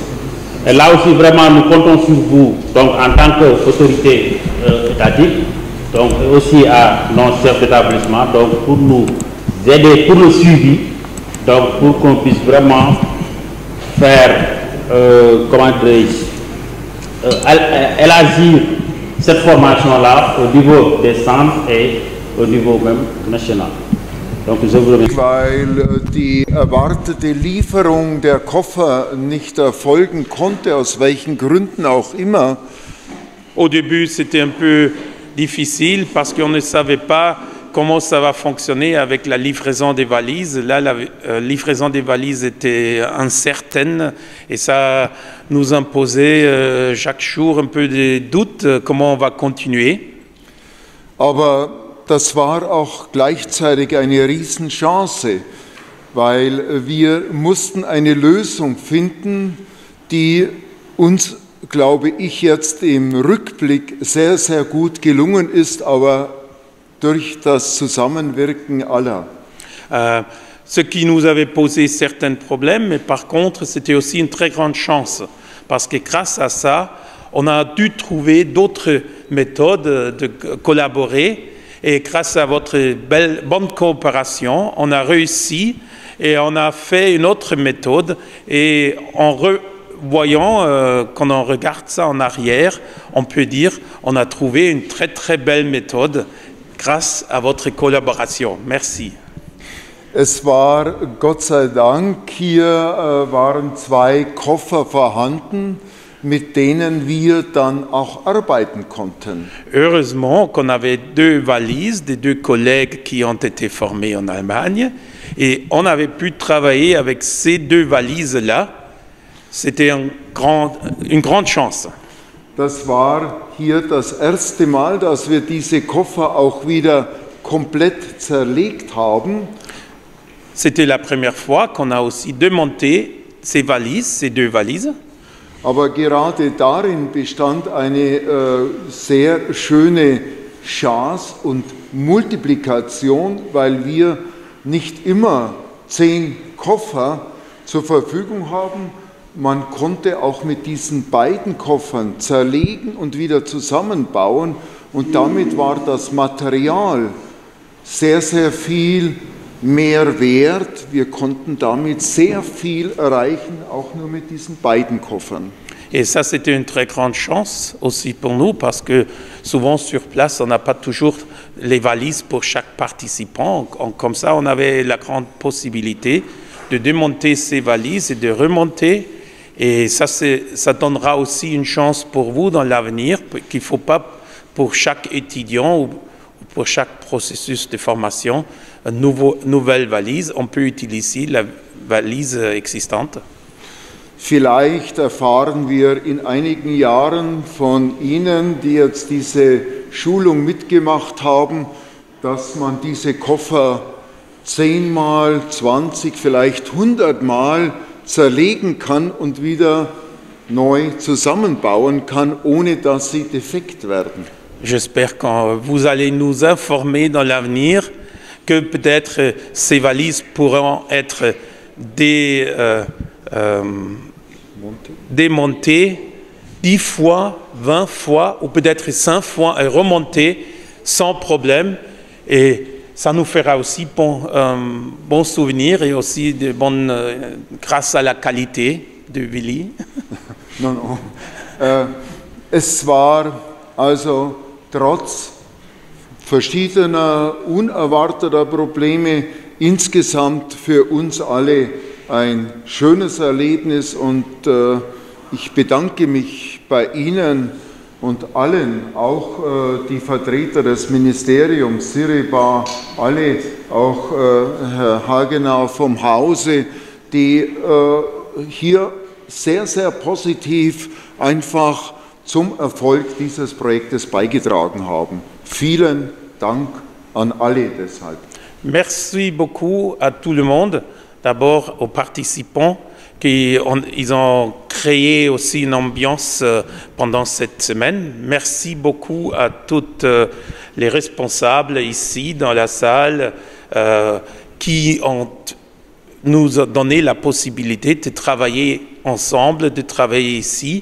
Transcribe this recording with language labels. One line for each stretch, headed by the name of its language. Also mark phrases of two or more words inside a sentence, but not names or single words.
French: Et là aussi, vraiment, nous comptons sur vous, donc en tant qu'autorité étatique, donc aussi à nos chefs d'établissement, donc pour nous aider pour le suivi, donc pour qu'on puisse vraiment faire, élargir cette formation-là au niveau des centres et au niveau même national. Donc je vous remercie.
German: Weil die erwartete Lieferung der Koffer nicht erfolgen konnte, aus welchen Gründen auch immer.
French: Au début, c'était un peu difficile parce qu'on ne savait pas comment ça va fonctionner avec la livraison des valises. Là, la livraison des valises était incertaine et ça nous imposait chaque jour un peu de doute, comment on va continuer.
German: Aber das war auch gleichzeitig eine Riesenchance, weil wir mussten eine Lösung finden, die uns, glaube ich, jetzt im Rückblick sehr, sehr gut gelungen ist, aber durch das Zusammenwirken aller.
French: Ce qui nous avait posé certains problèmes, mais par contre, c'était aussi une très grande chance, parce que grâce à ça, on a dû trouver d'autres méthodes de collaborer, et grâce à votre bonne coopération, on a réussi et on a fait une autre méthode, et en voyant, quand on regarde ça en arrière, on peut dire on a trouvé une très très belle méthode grâce à votre collaboration. Merci.
German: Es war, Gott sei Dank, hier waren 2 Koffer vorhanden, mit denen wir dann auch arbeiten konnten.
French: Heureusement qu'on avait 2 valises des 2 collègues qui ont été formés en Allemagne, et on avait pu travailler avec ces 2 valises-là. C'était une grande chance.
German: das war hier das erste Mal, dass wir diese Koffer auch wieder komplett zerlegt haben.
French: C'était la première fois qu'on a aussi démonté ces valises, ces deux valises.
German: Aber gerade darin bestand eine sehr schöne Chance und Multiplikation, weil wir nicht immer 10 Koffer zur Verfügung haben. Man konnte auch mit diesen beiden Koffern zerlegen und wieder zusammenbauen und damit war das Material sehr, sehr viel mehr wert. Wir konnten damit sehr viel erreichen, auch nur mit diesen beiden Koffern.
French: Et ça, c'était une très grande chance aussi pour nous parce que souvent sur place, on n'a pas toujours les valises pour chaque participant. Comme ça, on avait la grande possibilité de démonter ces valises et de remonter. Et ça, ça donnera aussi une chance pour vous dans l'avenir, qu'il ne faut pas pour chaque étudiant ou pour chaque processus de formation une nouvelle valise. On peut utiliser la valise existante.
German: Vielleicht erfahren wir in einigen Jahren von Ihnen, die jetzt diese Schulung mitgemacht haben, dass man diese Koffer 10-mal, 20, vielleicht 100-mal zerlegen kann und wieder neu zusammenbauen kann, ohne dass sie defekt werden.
French: J'espère que vous allez nous informer dans l'avenir que peut-être ces valises pourront être démontées 10 fois, 20 fois ou peut-être 5 fois et remontées sans problème. Et ça nous fera aussi bon souvenir et aussi de bonnes, grâce à la qualité de Willi. No, no.
German: Es war also trotz verschiedener unerwarteter Probleme insgesamt für uns alle ein schönes Erlebnis und ich bedanke mich bei Ihnen und allen, auch die Vertreter des Ministeriums, Siriba, alle, auch Herr Hagenau vom Hause, die hier sehr, sehr positiv einfach zum Erfolg dieses Projektes beigetragen haben. Vielen Dank an alle deshalb.
French: Merci beaucoup à tout le monde, d'abord aux participants qui ils ont créé aussi une ambiance pendant cette semaine. Merci beaucoup à toutes les responsables ici dans la salle qui ont nous donné la possibilité de travailler ensemble, de travailler ici.